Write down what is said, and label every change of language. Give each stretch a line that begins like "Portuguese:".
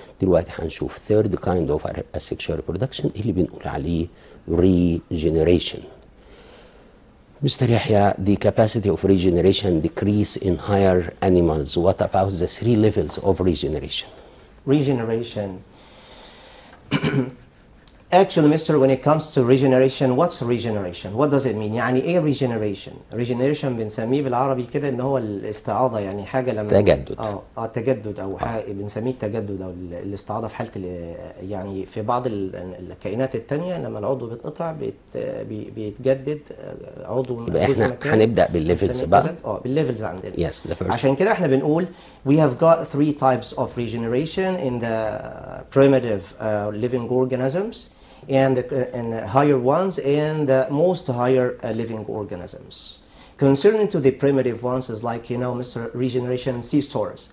Arabic: دلوقتي هنشوف
English: third kind of asexual reproduction
Arabic: اللي بنقول عليه
English: regeneration. Mr. Yahya, the capacity of regeneration decrease in higher animals. What about the three levels of regeneration? Regeneration. Actually, Mr. when it comes to regeneration, what's regeneration? What does it mean?
Arabic: يعني ايه regeneration؟ regeneration بنسميه بالعربي كده ان هو الاستعاضة، يعني حاجة لما تجدد. تجدد او بنسميه التجدد او الاستعاضة في حالة يعني في بعض الكائنات التانية لما العضو بيتقطع بيتجدد عضو. يبقى احنا هنبدأ بالليفلز بقى. بالليفلز عندنا.
English: Yes, the first.
Arabic: عشان كده احنا بنقول
English: we have got three types of regeneration in the primitive living organisms, and higher ones and the most higher living organisms. Concerning to the primitive ones is like, you know, Mr. Regeneration sea stores.